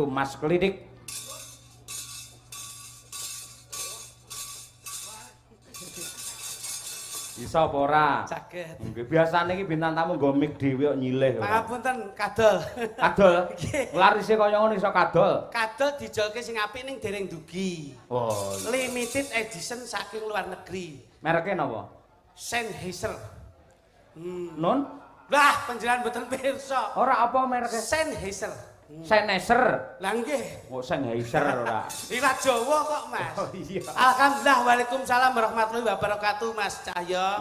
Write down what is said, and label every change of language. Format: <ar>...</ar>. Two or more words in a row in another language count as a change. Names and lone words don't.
<jv>Mas Klidik. Bisa apa ora? Saged. Nggih, biasane iki bintang tamu nggo mic dhewe kok nyilih. Pangapunten kadol. Kadol. Larise kaya ngono iso kadol. Kadol dijolke sing apik ning dereng dugi. Oh.</jv> <en>Limited edition</en> <jv>saking luar negeri. Mereke napa? Sennheiser. Non? Lah, panjenengan mboten pirsa. Ora apa mereke? Sennheiser. Sennheiser. Lah nggih. Oh, Sennheiser ora. Iwak Jawa kok, Mas. Oh iya.</jv> <ar>الحمد لله، وعليكم السلام ورحمة الله وبركاته, Mas Cahyo.</ar>